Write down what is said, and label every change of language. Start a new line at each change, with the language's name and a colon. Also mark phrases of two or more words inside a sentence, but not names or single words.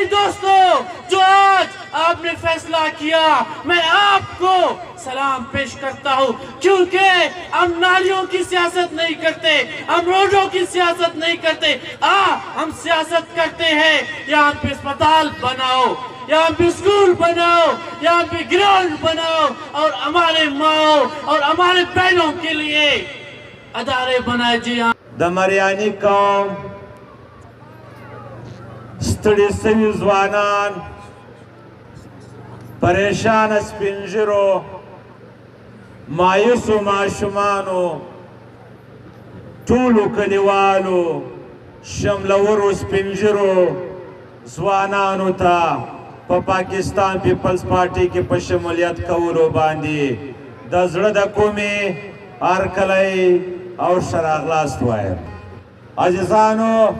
Urdu: دوستوں جو آج آپ نے فیصلہ کیا میں آپ کو سلام پیش کرتا ہوں کیونکہ ہم نالیوں کی سیاست نہیں کرتے ہم روڈوں کی سیاست نہیں کرتے ہم سیاست کرتے ہیں یہاں پہ اسپتال بناؤ یہاں پہ اسکول بناؤ یہاں پہ گراؤنڈ بناؤ اور ہمارے ماں اور ہمارے بہنوں کے لیے ادارے بنائے جی
Pashto: د مریانی قوم ستړي سوي ځوانان پریشان سپینږیرو مایوسو ماشومانو ټولو کلیوالو شملورو سپینږیرو ځوانانو ته په پاکستان پیپلز پارټي کې په شمولیت کولو باندې د زړه د کومې هرکلی او ښه راغلاست وایم عزیزانو